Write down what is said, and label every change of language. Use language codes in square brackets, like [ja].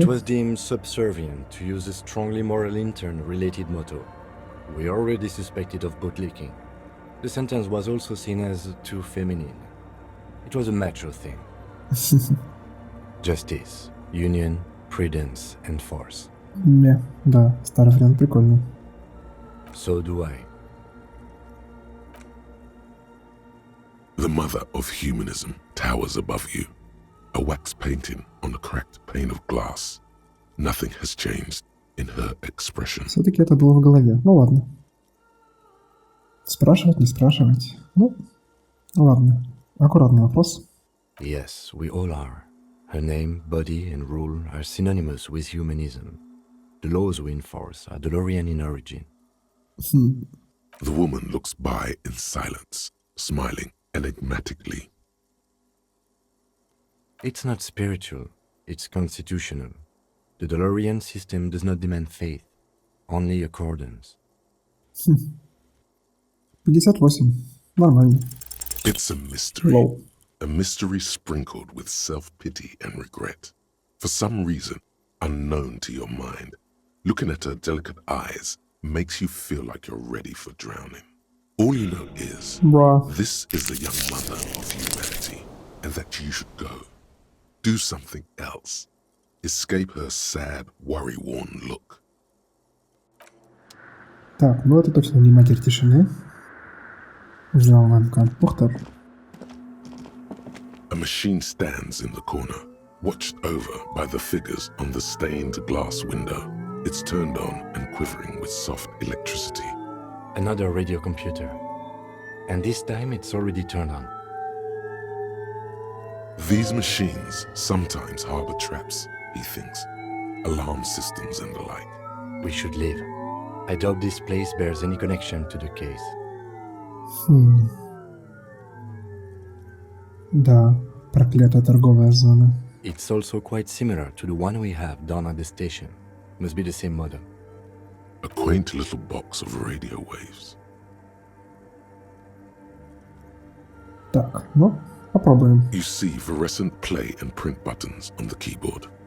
[en] It was deemed subservient to use a strongly moral intern-related motto. We already suspected of bootlicking. The sentence was also seen as too feminine. It was a macho thing. Justice, union, prudence, and force. [ru] Не, да, старый вариант прикольный. [en] So do I. The mother of humanism towers above you, a wax painting on a cracked pane of glass. Nothing has changed in her expression. [ru] Все-таки это было в голове. Ну ладно. Спрашивать, не спрашивать. Ну, ладно. Аккуратный вопрос. [en] Yes, we all are. Her name, body, and rule are synonymous with humanism. The laws we enforce are Delorean in origin. The woman looks by in silence, smiling enigmatically. It's not spiritual, it's constitutional. The Delorean system does not demand faith, only accordance. [ru] 58. Нормально. [en] It's a mystery. [ru] Лоу. [en] A mystery sprinkled with self-pity and regret. For some reason, unknown to your mind, looking at her delicate eyes makes you feel like you're ready for drowning. All you know is, [ru] Бра. [en] this is the young mother of humanity. and that you should go. Do something else. Escape her sad, worry-worn look. [ru] Так, ну это точно не матерь тишины. Взломанка. Ух ты. [en] A machine stands in the corner, watched over by the figures on the stained glass window. It's turned on and quivering with soft electricity. Another radio computer. And this time it's already turned on. These machines sometimes harbor traps, he thinks. Alarm systems and the like. We should leave. I doubt this place bears any connection to the case. [ru] Да, проклятая торговая зона. [en] It's also quite similar to the one we have down at the station. Must be the same model. A quaint little box of radio waves. [ru] Так, ну, попробуем. [en] You see fluorescent play and print buttons on the keyboard.